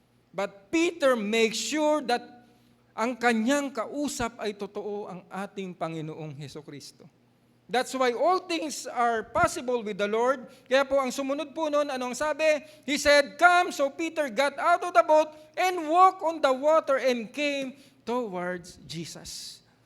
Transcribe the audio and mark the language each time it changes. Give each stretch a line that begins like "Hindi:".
English: But Peter makes sure that
Filipino: ang kanyang kausap ay totoo ang ating Panginoong Hesukristo.
English: That's why all things are possible with the Lord.
Filipino: Kaya po ang sumunod po noon, anong sabi?
English: He said, come. So Peter got out of the boat and walked on the water and came towards Jesus.